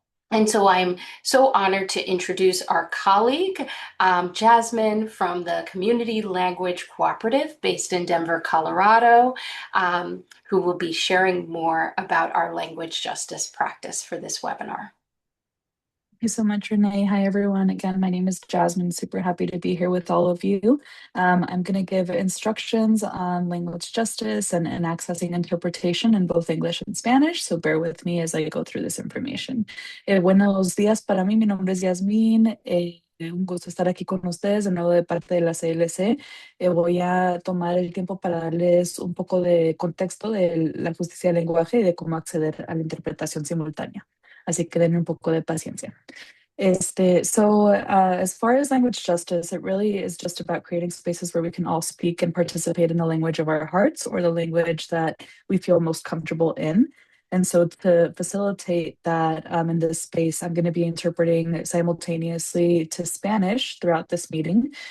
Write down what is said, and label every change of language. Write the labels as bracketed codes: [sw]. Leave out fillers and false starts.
[en] And so I'm so honored to introduce our colleague, Jasmine from the Community Language Cooperative based in Denver, Colorado, who will be sharing more about our language justice practice for this webinar. Thank you so much, Renee. Hi, everyone. Again, my name is Jasmine. Super happy to be here with all of you. I'm going to give instructions on language justice and accessing interpretation in both English and Spanish, so bear with me as I go through this information. [es] Buenos días para mí. Mi nombre es Yasmín. Un gusto estar aquí con ustedes de nuevo de parte de la CLC. Voy a tomar el tiempo para darles un poco de contexto de la justicia del lenguaje y de cómo acceder a la interpretación simultánea. Así que denme un poco de paciencia. [en] As far as language justice, it really is just about creating spaces where we can all speak and participate in the language of our hearts or the language that we feel most comfortable in. And so to facilitate that in this space, I'm going to be interpreting simultaneously to Spanish throughout this meeting.